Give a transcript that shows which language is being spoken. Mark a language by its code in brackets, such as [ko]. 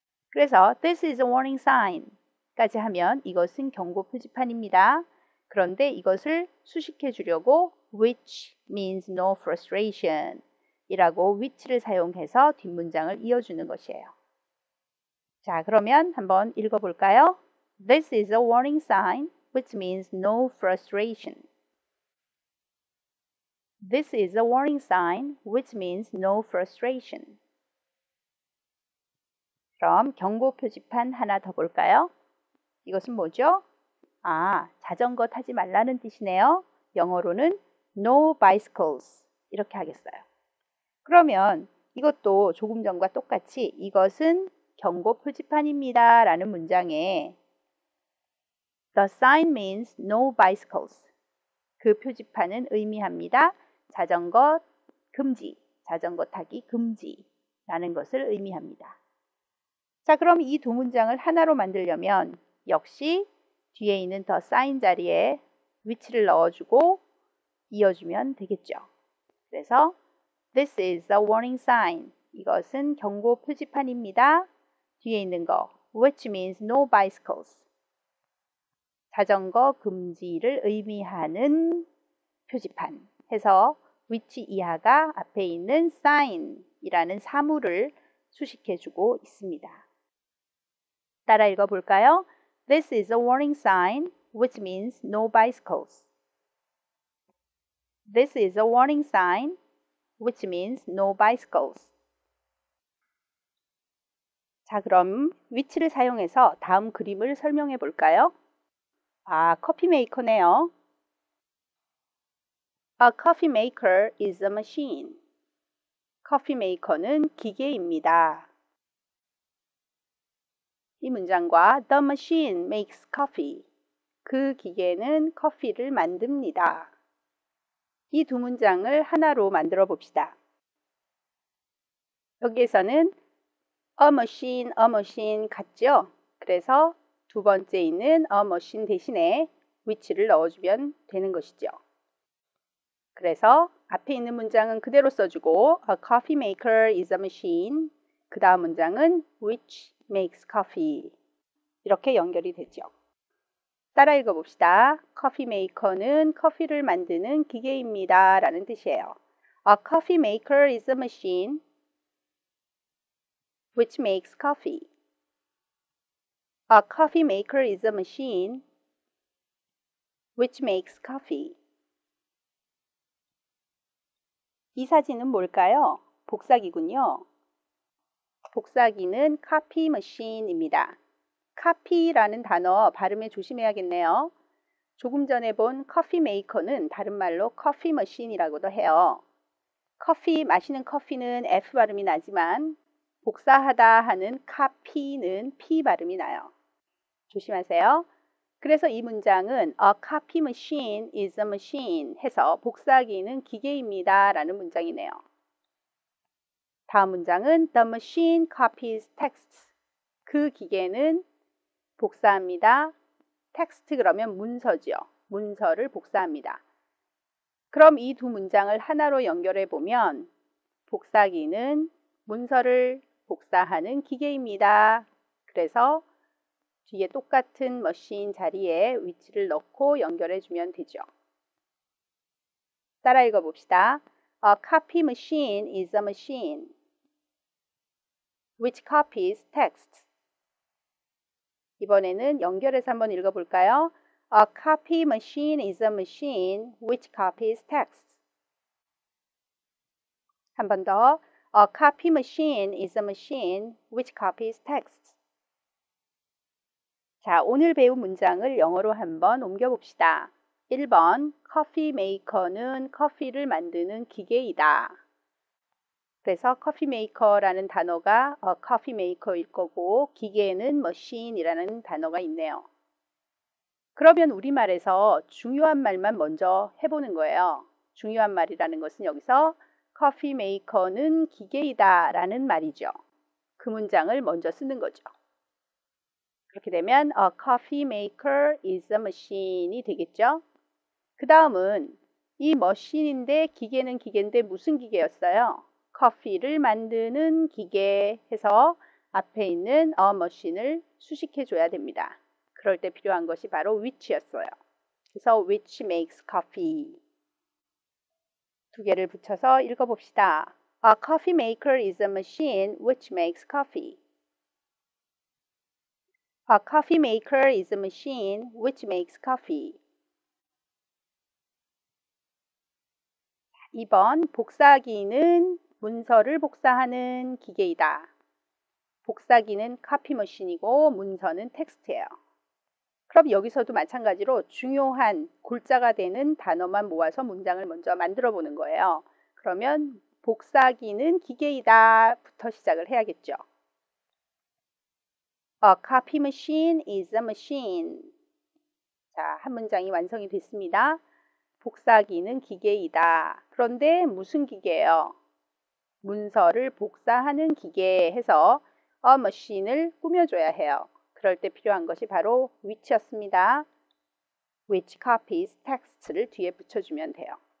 [ko] 그래서 [en] this is a warning sign [ko] 까지 하면 이것은 경고 표지판입니다. 그런데 이것을 수식해 주려고 [en] which means no frustration [ko] 이라고 which를 사용해서 뒷문장을 이어주는 것이에요. 자, 그러면 한번 읽어볼까요? [en] This is a warning sign which means no frustration. This is a warning sign which means no frustration. [ko] 그럼 경고 표지판 하나 더 볼까요? 이것은 뭐죠? 자전거 타지 말라는 뜻이네요. 영어로는 [en] no bicycles [ko] 이렇게 하겠어요. 그러면 이것도 조금 전과 똑같이 이것은 경고 표지판입니다 라는 문장에 [en] The sign means no bicycles. [ko] 그 표지판은 의미합니다. 자전거 금지, 자전거 타기 금지라는 것을 의미합니다. 자, 그럼 이 두 문장을 하나로 만들려면 역시 뒤에 있는 [en] the sign [ko] 자리에 which를 넣어주고 이어주면 되겠죠. [en] 그래서 This is a warning sign. [ko] 이것은 경고 표지판입니다. 뒤에 있는 거 [en] which means no bicycles. [ko] 자전거 금지를 의미하는 표지판 해서 which 이하가 앞에 있는 sign이라는 사물을 수식해주고 있습니다. 따라 읽어볼까요? [en] This is a warning sign, which means no bicycles. This is a warning sign, which means no bicycles. [ko] 자, 그럼 which를 사용해서 다음 그림을 설명해 볼까요? 커피 메이커네요. [en] A coffee maker is a machine. [ko] 커피 메이커는 기계입니다. 이 문장과 [en] The machine makes coffee. [ko] 그 기계는 커피를 만듭니다. 이 두 문장을 하나로 만들어 봅시다. 여기에서는 [en] a machine [ko] 같죠? 그래서 두 번째 있는 [en] a machine [ko] 대신에 which를 넣어주면 되는 것이죠. 그래서 앞에 있는 문장은 그대로 써주고 [en] A coffee maker is a machine. [ko] 그 다음 문장은 [en] which makes coffee. [ko] 이렇게 연결이 되죠. 따라 읽어봅시다. 커피 메이커는 커피를 만드는 기계입니다. 라는 뜻이에요. [en] A coffee maker is a machine which makes coffee. A coffee maker is a machine which makes coffee. [ko] 이 사진은 뭘까요? 복사기군요. 복사기는 [en] copy machine [ko] 입니다. copy라는 단어 발음에 조심해야겠네요. 조금 전에 본 커피 메이커는 다른 말로 커피 머신이라고도 해요. 커피, 마시는 커피는 F 발음이 나지만 복사하다 하는 copy는 P 발음이 나요. 조심하세요. 그래서 이 문장은 [en] A copy machine is a machine [ko] 해서 복사기는 기계입니다 라는 문장이네요. 다음 문장은 [en] The machine copies texts. [ko] 그 기계는 복사합니다. 텍스트 그러면 문서죠. 문서를 복사합니다. 그럼 이 두 문장을 하나로 연결해 보면 복사기는 문서를 복사하는 기계입니다. 그래서 뒤에 똑같은 머신 자리에 위치를 넣고 연결해 주면 되죠. 따라 읽어봅시다. [en] A copy machine is a machine which copies text. [ko] 이번에는 연결해서 한번 읽어볼까요? [en] A copy machine is a machine which copies text. [ko] 한 번 더. [en] A copy machine is a machine which copies text. [ko] 자, 오늘 배운 문장을 영어로 한번 옮겨봅시다. 1번, 커피 메이커는 커피를 만드는 기계이다. 그래서 커피 메이커라는 단어가 커피 메이커일 거고 기계는 머신이라는 단어가 있네요. 그러면 우리말에서 중요한 말만 먼저 해보는 거예요. 중요한 말이라는 것은 여기서 커피 메이커는 기계이다 라는 말이죠. 그 문장을 먼저 쓰는 거죠. 그렇게 되면 [en] A coffee maker is a machine이 되겠죠. [ko] 그 다음은 이 머신인데 기계는 기계인데 무슨 기계였어요? 커피를 만드는 기계 해서 앞에 있는 [en] a machine [ko] 을 수식해 줘야 됩니다. 그럴 때 필요한 것이 바로 which였어요. 그래서 [en] which makes coffee. [ko] 두 개를 붙여서 읽어봅시다. [en] A coffee maker is a machine which makes coffee. A coffee maker is a machine which makes coffee. [ko] 2번, 복사기는 문서를 복사하는 기계이다. 복사기는 카피 머신이고 문서는 텍스트예요. 그럼 여기서도 마찬가지로 중요한 골자가 되는 단어만 모아서 문장을 먼저 만들어 보는 거예요. 그러면 복사기는 기계이다 부터 시작을 해야겠죠. [en] A copy machine is a machine. [ko] 자, 한 문장이 완성이 됐습니다. 복사기는 기계이다. 그런데 무슨 기계예요? 문서를 복사하는 기계 해서 [en] a machine [ko] 을 꾸며줘야 해요. 그럴 때 필요한 것이 바로 which였습니다. [en] which copies text [ko] 를 뒤에 붙여주면 돼요.